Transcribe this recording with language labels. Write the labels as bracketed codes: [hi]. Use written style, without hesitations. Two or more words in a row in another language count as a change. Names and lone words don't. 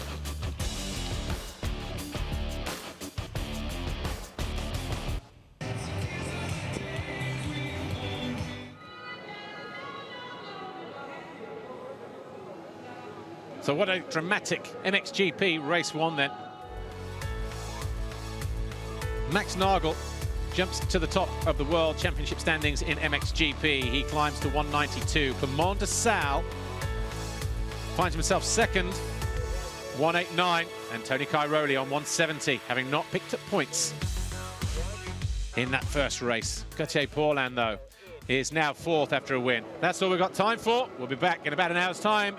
[en] So what a dramatic MXGP race 1 then. Max Nagel jumps to the top of the World Championship standings in MXGP. He climbs to 192. Clement de Sal finds himself 2nd, 189, and Tony Cairoli on 170, having not picked up points in that first race. Gauthier Paulin, though, is now 4th after a win. That's all we've got time for. We'll be back in about an hour's time.